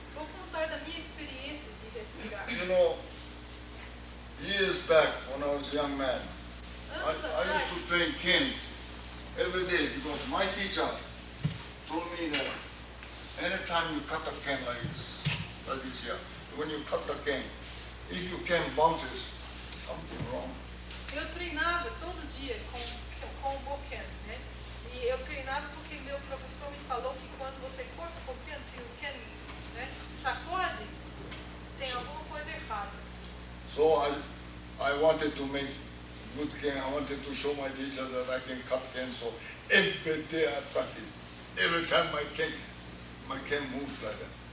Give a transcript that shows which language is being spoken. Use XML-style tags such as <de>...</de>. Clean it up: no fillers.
<pt>Vou contar da minha experiência de respirar.</pt> <en>Years back when I was a young man, I</en> <pt>Anos atrás,</pt> <en>used to train Ken every day because my teacher told me that anytime you cut a Ken like this here, when you cut the Ken, if your Ken bounces, something wrong.</en> <pt>eu treinava todo dia com o boken, né? E eu treinava porque meu professor me falou que quando você corta o boken, se o ken, né, sacode, tem alguma coisa errada.</pt> <en>So I wanted to make good Ken. I wanted to show my teacher that I can cut Ken. So every day I practice. Every time my Ken moves like that.</en>